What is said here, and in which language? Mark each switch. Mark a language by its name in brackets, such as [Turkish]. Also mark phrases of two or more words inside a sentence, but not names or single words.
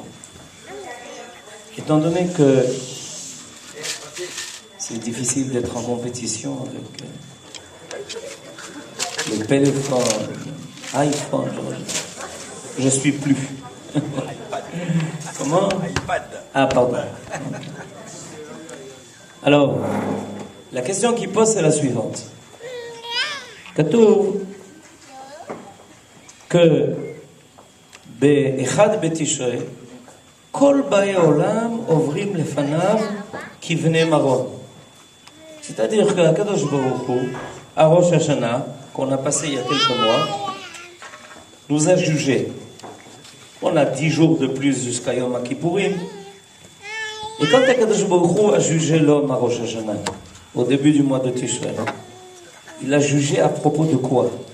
[French] Étant donné que c'est difficile d'être en compétition avec les téléphones, iPhone, je suis plus. Comment? Ah, pardon. Alors, la question qui pose c'est la suivante. [Hebrew] כתוב באחד בתשרי כל באי עולם עוברים לפניו כבני מרון. [French] C'est-à-dire que [Hebrew] הקדוש ברוך הוא, הראש השנה, [French] qu'on a passé il y a quelques mois, nous a jugés. On a 10 jours de plus jusqu'à Yom Kippourim. Et quand [Hebrew] הקדוש ברוך הוא [French] a jugé l'homme à Rosh Hashanah, au début du mois de Tishrei, il a jugé à propos de quoi?